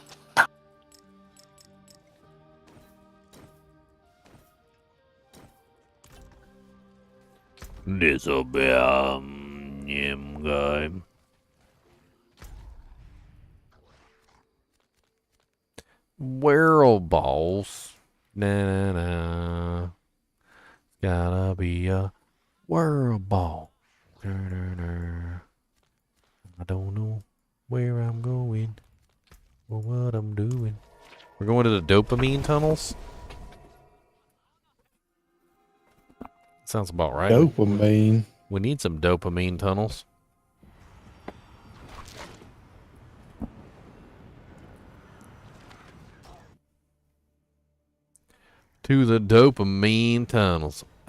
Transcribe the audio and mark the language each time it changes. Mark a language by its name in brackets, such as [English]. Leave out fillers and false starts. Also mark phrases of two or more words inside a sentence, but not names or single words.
[English] This'll be guy. World boss. Na na na. Gotta be a world boss. Na, na, na. I don't know where I'm going or what I'm doing. We're going to the dopamine tunnels. Sounds about right. Dopamine. We need some dopamine tunnels. To the dopamine tunnels.